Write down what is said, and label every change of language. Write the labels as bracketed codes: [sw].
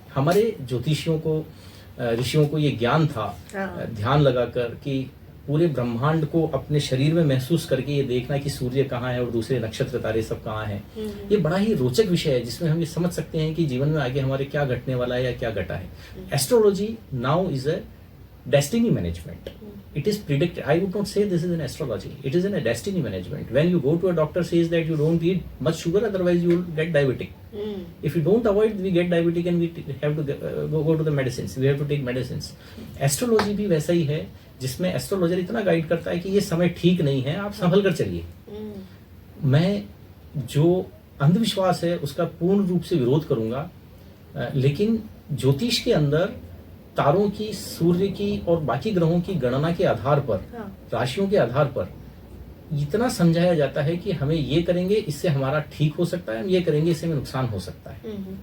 [hi] हमारे ज्योतिषियों को, ऋषियों को ये ज्ञान था, ध्यान लगाकर कि पूरे ब्रह्मांड को अपने शरीर में महसूस करके ये देखना कि सूर्य कहाँ है और दूसरे नक्षत्र तारे सब कहाँ हैं। ये बड़ा ही रोचक विषय है, जिसमें हम ये समझ सकते हैं कि जीवन में आगे हमारे क्या घटने वाला है या क्या घटा है। [en] Astrology now is a destiny management. It is predicted. I would not say this is an astrology. It is in a destiny management. When you go to a doctor, says that you don't eat much sugar, otherwise you will get diabetic. If you don't avoid, we get diabetic and we have to go to the medicines. We have to take medicines. [hi] Astrology भी वैसा ही है, जिसमें astrologer इतना guide करता है कि ये समय ठीक नहीं है, आप संभल कर चलिए। मैं जो अंधविश्वास है उसका पूर्ण रूप से विरोध करूंगा, लेकिन ज्योतिष के अंदर तारों की, सूर्य की और बाकी ग्रहों की गणना के आधार पर, राशियों के आधार पर इतना समझाया जाता है कि हमें ये करेंगे इससे हमारा ठीक हो सकता है, हम ये करेंगे इससे हमें नुकसान हो सकता है।